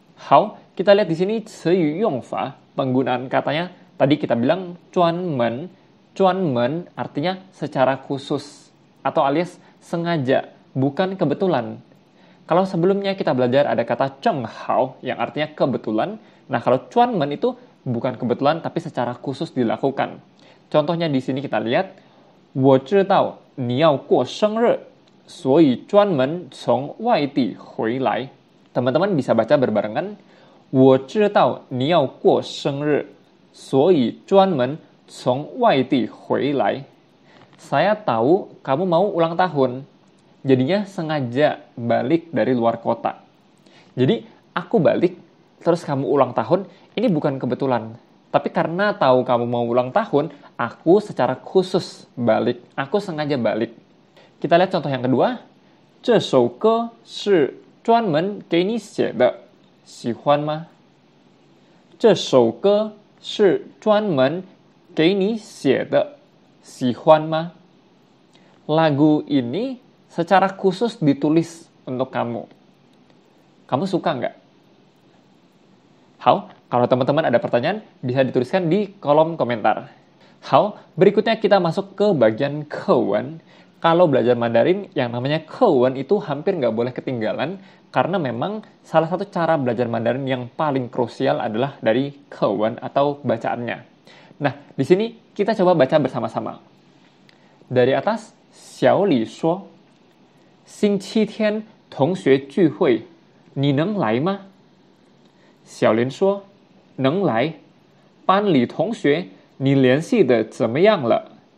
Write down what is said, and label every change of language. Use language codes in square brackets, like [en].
[id] Hao, kita lihat di sini [zh] 词语用法, [id] penggunaan katanya, tadi kita bilang 专门, 专门 artinya secara khusus, atau alias sengaja, bukan kebetulan. Kalau sebelumnya kita belajar ada kata 正好 yang artinya kebetulan, nah kalau 专门 itu bukan kebetulan tapi secara khusus dilakukan. Contohnya di sini kita lihat, [zh] 我知道你要过生日，所以专门从外地回来. [id] Teman-teman bisa baca berbarengan, [zh] 我知道你要过生日，所以专门从外地回来. [id] Saya tahu kamu mau ulang tahun. Jadinya sengaja balik dari luar kota. Jadi aku balik, terus kamu ulang tahun, ini bukan kebetulan. Tapi karena tahu kamu mau ulang tahun, aku secara khusus balik. Aku sengaja balik. Kita lihat contoh yang kedua. [zh] 这首歌是专门给你写的，喜欢吗？这首歌是专门给你写的，喜欢吗？ [id] Lagu ini secara khusus ditulis untuk kamu. Kamu suka nggak? Hao, kalau teman-teman ada pertanyaan, bisa dituliskan di kolom komentar. Hao, berikutnya kita masuk ke bagian kewen. Kalau belajar Mandarin, yang namanya kewen itu hampir nggak boleh ketinggalan, karena memang salah satu cara belajar Mandarin yang paling krusial adalah dari kewen atau bacaannya. Nah, di sini kita coba baca bersama-sama. Dari atas, [zh] 小李说, 星期天同学聚会，你能来吗？小林说：“能来。班里同学，你联系的怎么样了？